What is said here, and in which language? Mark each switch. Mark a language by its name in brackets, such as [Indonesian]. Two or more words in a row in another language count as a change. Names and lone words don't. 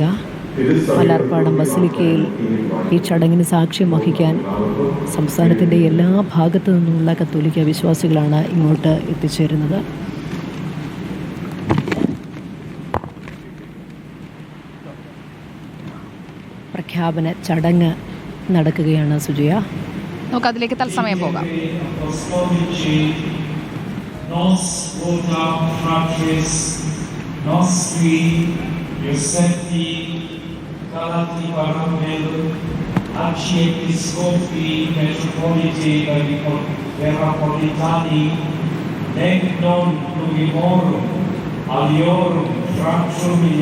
[Malayalam] വല്ലാർപാടം ബസിലിക്കയിൽ ഈ ചടങ്ങിന് സാക്ഷ്യം വഹിക്കാൻ സംസ്ഥാനത്തിൻ്റെ എല്ലാ ഭാഗത്തു നിന്നുമുള്ള കത്തോലിക്ക വിശ്വാസികളാണ് ഇങ്ങോട്ട് എത്തിച്ചേരുന്നത്. പ്രഖ്യാപന ചടങ്ങ് നടക്കുകയാണ് സുജയ. നമുക്കതിലേക്ക് തത്സമയം പോകാം. [Latin] Calati Paramel, Arciepiscopi Metropolitani, nec non plurimorum aliorum fractum in